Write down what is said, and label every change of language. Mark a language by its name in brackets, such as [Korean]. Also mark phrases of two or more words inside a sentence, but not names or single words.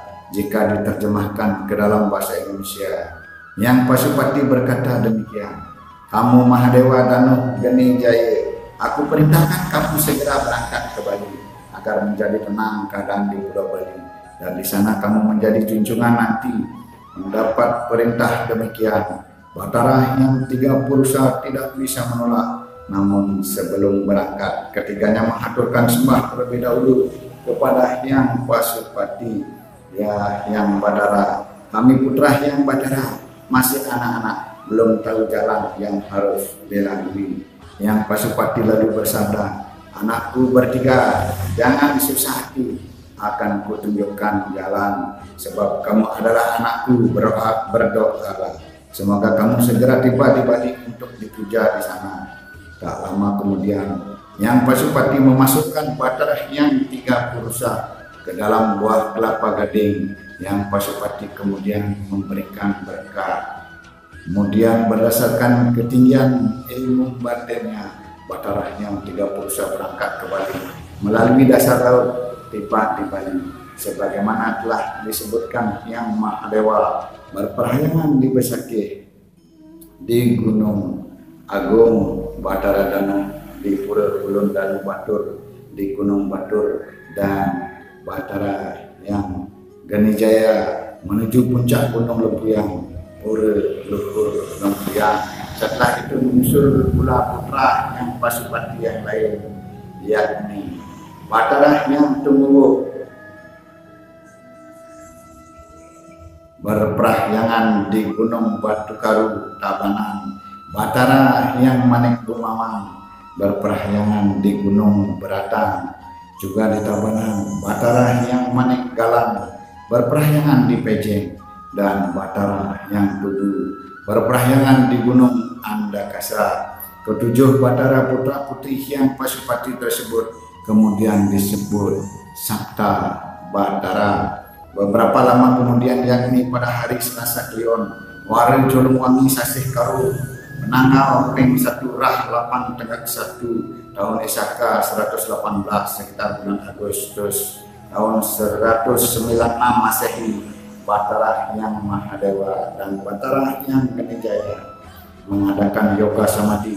[Indonesian] Jika diterjemahkan ke dalam bahasa Indonesia, Hyang Pasupati berkata demikian, "Kamu Mahadewa Danu Geni Jaya, aku perintahkan kamu segera berangkat ke Bali agar menjadi tenang keadaan di Pulau Bali, dan di sana kamu menjadi junjungan nanti." Mendapat perintah demikian, Batara yang 3 purusa tidak bisa menolak. Namun sebelum berangkat, ketiganya mengaturkan sembah terlebih dahulu kepada Hyang Pasupati. Ya Hyang Batara, kami putra Hyang Batara masih anak-anak, belum tahu jalan yang harus dilalui. Hyang Pasupati lalu bersabda, anakku bertiga, jangan susah hati, akan kutunjukkan jalan, sebab kamu adalah anakku, berdoalah. Semoga kamu segera tiba di Bali untuk dipuja di sana. Tak lama kemudian, Hyang Pasupati memasukkan Batara yang 3 purusa ke dalam buah kelapa gading. Hyang Pasupati kemudian memberikan berkat. Kemudian berdasarkan ketinggian ilmu batinnya, Batara yang 3 purusa berangkat ke Bali melalui dasar laut, tiba di Bali. Sebagaimana telah disebutkan, Hyang Mahadewa berperhayangan di Besakih, di Gunung Agung Batara Dana, di Pura Ulun Dalu Batur, di Gunung Batur, dan Batara yang Ganijaya menuju puncak Gunung Lempuyang, Pura Luhur Lempuyang. Setelah itu menyusul pula putra yang Pasupati yang lain, yakni Batara yang Tunggu berperahyangan di Gunung Batu Karu, Tabanan. Batara yang Manik Bumamang berperahyangan di Gunung Beratang, juga di Tabanan. Batara yang Manik Galang berperahyangan di Pejeng, dan Batara yang Tudu berperahyangan di Gunung Andakasa. Ketujuh Batara putra putri Hyang Pasupati tersebut kemudian disebut Sabta Batara. Beberapa lama kemudian, yakni pada hari Selasa Kliwon, Wari Jolongwangi Sasih Karu, menanggal ping 1 Rah 8 Tengah 1 tahun Isaka 118 sekitar bulan Agustus tahun 196 Masehi, Batara yang Mahadewa dan Batara yang Ganijaya mengadakan yoga samadhi.